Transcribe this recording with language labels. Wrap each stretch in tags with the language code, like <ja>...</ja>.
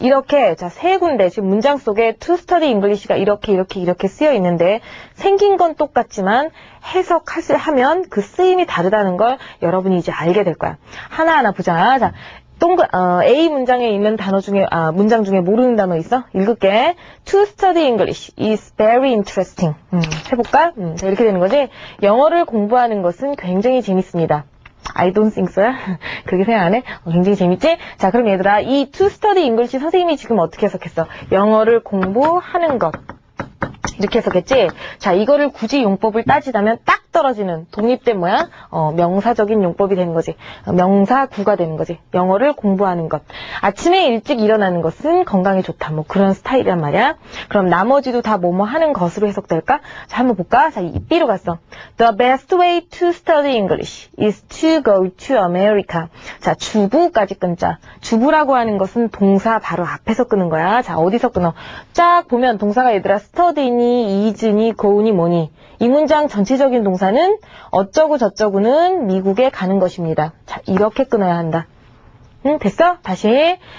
<ko>이렇게 자, 세 군데 지금 문장 속에 to study English 가 이렇게 쓰여 있는데 생긴 건 똑같지만 해석하면 그 쓰임이 다르다는 걸 여러분이 이제 알게 될 거야. 하나하나 보자. 자, A 문장에 있는 단어 중에, 문장 중에 모르는 단어 있어? 읽을게.</ko> <en>To study English is very interesting.</en> <ko>해볼까? 자, 이렇게 되는 거지. 영어를 공부하는 것은 굉장히 재밌습니다. I don't think so. 그렇게 생각 안 해? 굉장히 재밌지? 자, 그럼 얘들아, 이 to study English 선생님이 지금 어떻게 해석했어? 영어를 공부하는 것. 이렇게 해석했지? 자, 이거를 굳이 용법을 따지자면 딱 뚝 떨어지는 독립된 뭐야? 명사적인 용법이 되는 거지. 명사구가 되는 거지. 영어를 공부하는 것. 아침에 일찍 일어나는 것은 건강에 좋다. 뭐 그런 스타일이란 말이야. 그럼 나머지도 다 뭐뭐 하는 것으로 해석될까? 자, 한번 볼까? 자, 이 B로 갔어.</ko> <en>The best way to study English is to go to America.</en> <ko>자, 주부까지 끊자. 주부라고 하는 것은 동사 바로 앞에서 끄는 거야. 자, 어디서 끊어? 쫙 보면 동사가 얘들아 study니, is니, go니 뭐니. 이 문장 전체적인 동사는 어쩌고 저쩌고는 미국에 가는 것입니다. 자, 이렇게 끊어야 한다. 됐어? 다시.</ko>